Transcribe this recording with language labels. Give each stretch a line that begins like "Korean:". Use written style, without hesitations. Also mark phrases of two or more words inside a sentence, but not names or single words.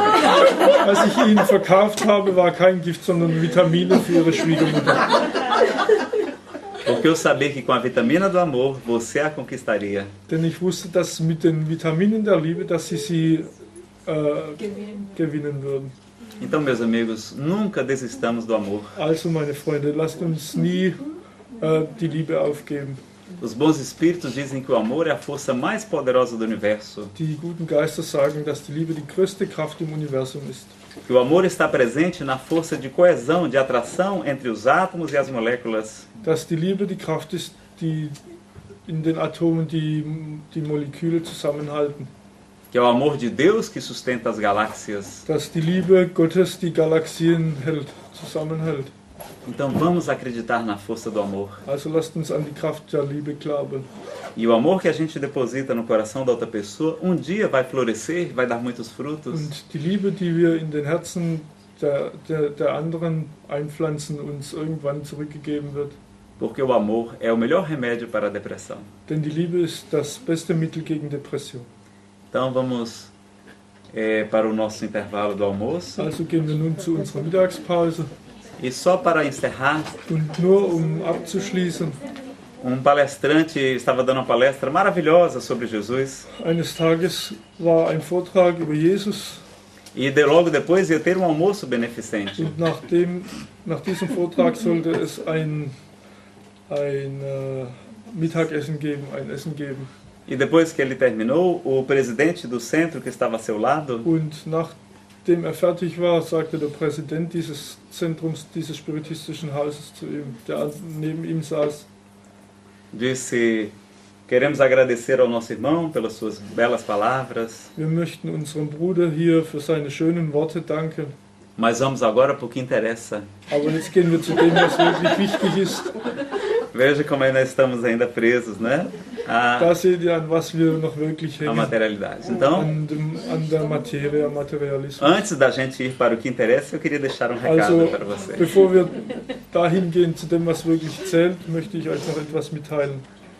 German: Was ich ihnen verkauft habe, war kein Gift, sondern Vitamine für ihre Schwiegermutter.
Portuguese: Porque eu sabia que com a vitamina do amor você a conquistaria.
German: Denn ich wusste, dass mit den Vitaminen der Liebe, dass sie gewinnen würden.
Portuguese: Então, meus amigos, nunca desistamos do amor.
German: Also, meine Freunde, lasst uns nie die Liebe aufgeben.
Portuguese: Os bons espíritos dizem que o amor é a força mais poderosa do universo.
German: Die guten Geister sagen, dass die Liebe die größte Kraft im Universum ist.
Portuguese: Que o amor está presente na força de coesão, de atração entre os átomos e as moléculas.
German: Dass die Liebe die Kraft ist, die in den Atomen die Moleküle zusammenhalten.
Portuguese: Que é o amor de Deus que sustenta as galáxias.
German: Dass die Liebe Gottes die Galaxien zusammenhält.
Portuguese: Então vamos acreditar na força do amor.
German: Also lasst uns an die Kraft der Liebe glauben.
Portuguese: E o amor que a gente deposita no coração da outra pessoa, um dia vai florescer, vai dar muitos frutos.
German: Und die Liebe, die wir in den Herzen der anderen einpflanzen, uns irgendwann zurückgegeben wird.
Portuguese: Porque o amor é o melhor remédio para a depressão.
German: Denn die Liebe ist das beste Mittel gegen Depression.
Portuguese: Então vamos para o nosso intervalo do almoço.
German: Also gehen wir nun zu unserer Mittagspause.
Portuguese: E só para encerrar,
German: Und nur um abzuschließen,
Portuguese: palestrante estava dando uma palestra maravilhosa sobre Jesus.
German: eines Tages war ein Vortrag über Jesus.
Portuguese: E logo depois ia ter um almoço beneficente.
German: Und nach diesem Vortrag sollte es ein Mittagessen geben, ein Essen geben.
Portuguese: E depois que ele terminou, o presidente do centro que estava a seu lado
German: Und nach nachdem er fertig war, sagte der Präsident dieses Zentrums, dieses spiritistischen Hauses zu ihm, der neben ihm saß.
Portuguese: Disse: queremos agradecer ao nosso irmão pelas suas belas palavras,
German: Wir möchten unserem Bruder hier für seine schönen Worte danken.
Portuguese: mas vamos agora para o que interessa.
German: Aber jetzt gehen wir zu dem, was wirklich wichtig ist.
Portuguese: Veja como ainda estamos ainda presos, né?
German: Da seht ihr, an was wir noch wirklich
Portuguese: A
German: hängen.
Portuguese: materialidade. Então,
German: An der Materie, am Materialismus.
Portuguese: antes da gente ir para o que interessa, eu queria deixar um recado
German: Also,
Portuguese: para você.
German: bevor wir dahin gehen zu dem, was wirklich zählt, möchte ich euch noch etwas mitteilen.